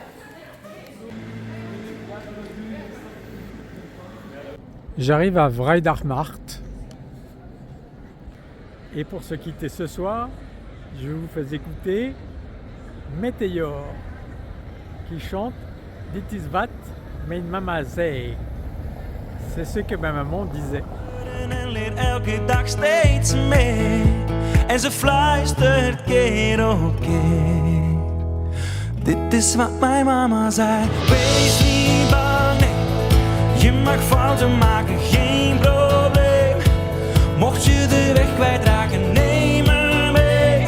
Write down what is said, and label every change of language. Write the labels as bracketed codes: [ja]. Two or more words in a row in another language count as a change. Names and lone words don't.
[fr] J'arrive à Vrijdarmarkt. Et pour se quitter ce soir, je vous fais écouter Meteor qui chante Dit is wat mijn mama zei. C'est ce que ma maman disait. [nl] En leert elke dag steeds meer. En ze fluistert keer op keer. Dit is wat mijn mama zei. Wees niet bang, nee. Je mag fouten maken, geen probleem. Mocht je de weg kwijtraken, neem me mee.